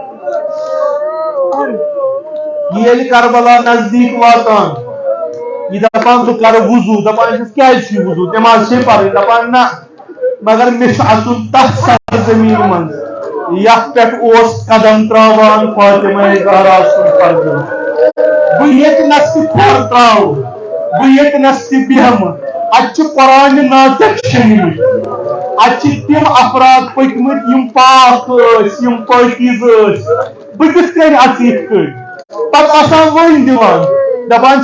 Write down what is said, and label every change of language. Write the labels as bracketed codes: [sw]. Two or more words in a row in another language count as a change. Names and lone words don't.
[ks] ییٚلہِ کربلا نزدیٖک واتان یہ دپان بہ کر وضو دپان کیازِ وضو نماز سے پڑھ دپان نہ مگر مے چھ اژن تتھ سرزمین من یتھ پٮ۪ٹھ قدم تراوان فاطمہ زہرا سُنٛد فرزند بہ ییٚتنس تہِ کھۄر تراو بہ ییٚتنس تہِ بیہمہٕ اتہِ چھِ قرآنہِ ناطق شٔنِمٕتۍ اتہِ چھِ تِم افراد پٔکمٕتۍ یم پاک ٲسۍ یم پٲکیٖز ٲسۍ بہٕ کِتھ کٔنۍ اژٕ یِتھ کٔنۍ پتہٕ آسان ؤنۍ دِوان دپان